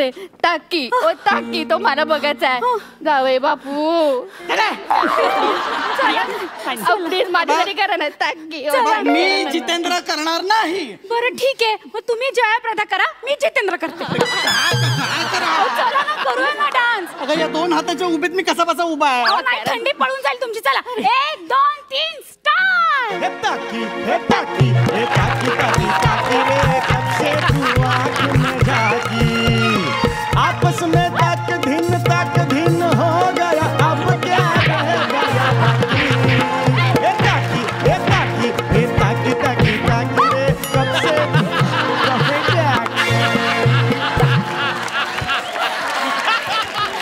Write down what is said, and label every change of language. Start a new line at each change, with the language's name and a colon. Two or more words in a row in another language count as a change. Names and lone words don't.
Marathi: ते टाकी ओ टाकी, तो मला बघायचा आहे. जावई बापू प्लीज माझ्यासाठी करा ना टाकी. मी जितेंद्र करणार नाही. बरं ठीक आहे, मग तुम्ही जयाप्रदा करा, मी जितेंद्र करते. चला ना, करूया ना डान्स. अगं या दोन हाताच्या उभीत मी कसा बसा उभा आहे? नाही, थंडी पळून जाईल तुमची. चला 1 2 3 स्टार्ट.
Hindi: हे ताकी, हे ताकी, हे ताकी, ताकी, ताकी रे, कब से तू आँख में जागी. आपस में तक धिन हो गया, अब क्या रह गया बाकी. हे ताकी, हे ताकी, हे ताकी, ताकी, ताकी रे, कब से तू कहे जागी.